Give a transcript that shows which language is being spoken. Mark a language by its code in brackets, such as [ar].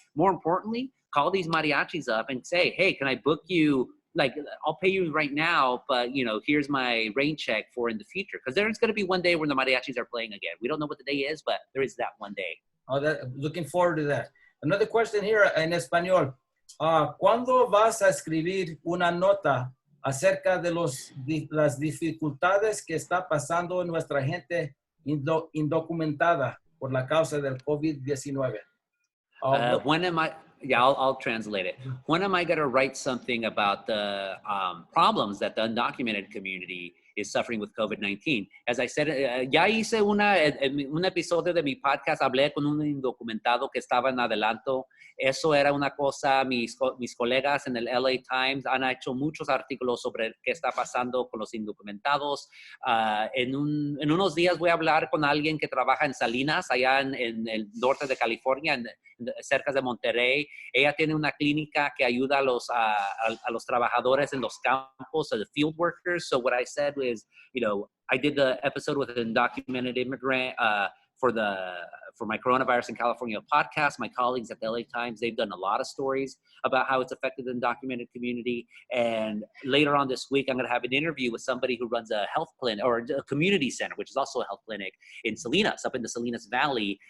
[en] More importantly, call these mariachis up and say, hey, can I book you? Like, I'll pay you right now, but, you know, here's my rain check for in the future. Because there's going to be one day when the mariachis are playing again. We don't know what the day is, but there is that one day. Oh, looking forward to that. Another question here [es] en español. ¿Cuándo vas a escribir una nota acerca de las dificultades que está pasando nuestra gente indocumentada por la causa del COVID-19? [en] When am I? Yeah, I'll translate it. When am I going to write something about the problems that the undocumented community is suffering with COVID-19? As I said, [es] ya hice un episodio de mi podcast, hablé con un indocumentado que estaba en adelanto. Eso era una cosa, mis colegas en el LA Times han hecho muchos artículos sobre qué está pasando con los indocumentados. En unos días voy a hablar con alguien que trabaja en Salinas, allá en el norte de California, cerca de Monterrey. Ella tiene una clínica que ayuda a los trabajadores en los campos, [en] the field workers. So what I said is, you know, I did the episode with an undocumented immigrant for my Coronavirus in California podcast. My colleagues at the LA Times, they've done a lot of stories about how it's affected the undocumented community. And later on this week, I'm going to have an interview with somebody who runs a health clinic or a community center, which is also a health clinic in Salinas, up in the Salinas Valley.